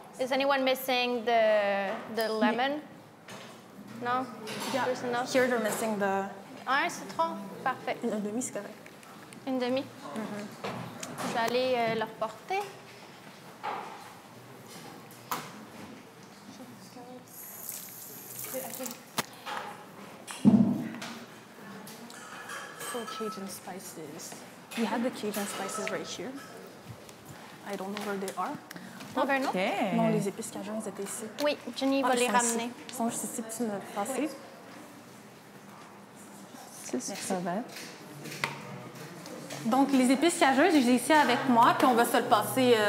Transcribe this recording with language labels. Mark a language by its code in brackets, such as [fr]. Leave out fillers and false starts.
[en] Is anyone missing the lemon? No? Yeah. There's enough? Here they're missing the... [fr] Un citron? Parfait. Une demi, c'est correct. Une demi? Je vais aller le reporter. [en] So Cajun spices. We have the Cajun spices right here. I don't know where they are. [fr] On veut un autre? OK. Non, les épices cajun, ils étaient ici. Oui, Jenny va Ils les sont ramener. ici. Ils sont juste ici, puis tu me passes. C'est ce que ça va être. Donc, les épices cajun, je les ai ici avec moi, puis on va se le passer.